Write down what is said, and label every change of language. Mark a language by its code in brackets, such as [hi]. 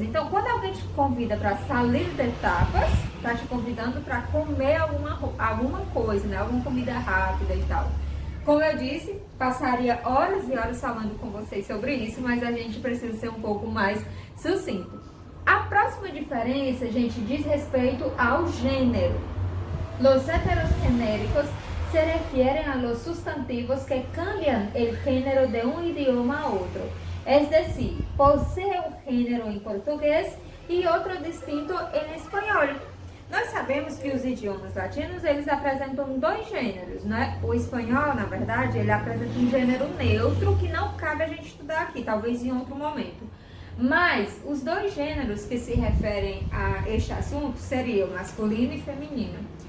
[pt] Então, quando alguém te convida para sair de tapas, está te convidando para comer alguma coisa, né? Alguma comida rápida e tal. Como eu disse, passaria horas e horas falando com vocês sobre isso, mas a gente precisa ser um pouco mais sucinto. A próxima diferença, gente, diz respeito ao gênero. [es] Los heterogenéricos se refieren a los sustantivos que cambian el género de un idioma a otro. Es decir, posee un género en portugués y otro distinto en español. [pt] Nós sabemos que os idiomas latinos, eles apresentam dois gêneros, né? O espanhol, na verdade, ele apresenta um gênero neutro que não cabe a gente estudar aqui, talvez em outro momento. Mas os dois gêneros que se referem a este assunto seriam masculino e feminino.